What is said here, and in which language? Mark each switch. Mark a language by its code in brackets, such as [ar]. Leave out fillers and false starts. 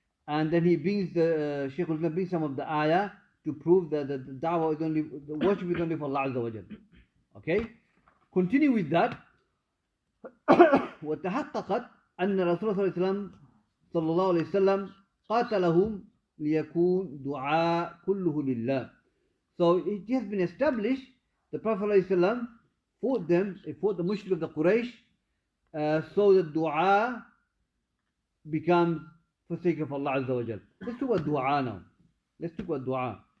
[en] And then he brings the Shaykhul-Islam brings some of the ayah to prove that the da'wah is only, the worship is only for Allah Azza wa Jalla. Okay? Continue with that. [ar] وتحققت أن رسول الله صلى الله عليه وسلم قاتلهم ليكون دعاء كله لله. [en] So it has been established the Prophet ﷺ fought them, he fought the mushrik of the Quraysh, so the dua becomes for the sake of Allah Azza wa Jal. Let's talk about dua now. Let's talk about dua.